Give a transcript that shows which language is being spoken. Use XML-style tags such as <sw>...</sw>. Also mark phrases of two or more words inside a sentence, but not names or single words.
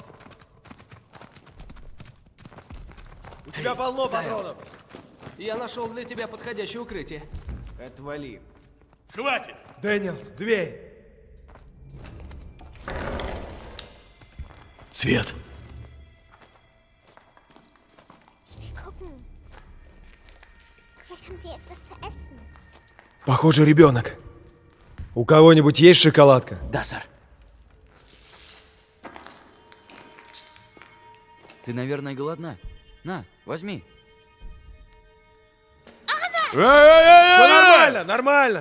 <ru>У тебя полно патронов. Я нашел для тебя подходящее укрытие. Отвали. Хватит! Дэниелс, дверь. Свет!</ru> <de>Gucken. Vielleicht haben sie etwas zu essen.</de> <ru>Похоже, ребенок. У кого-нибудь есть шоколадка? Да, сэр. Ты, наверное, голодна. На, возьми. Все нормально, нормально.</ru>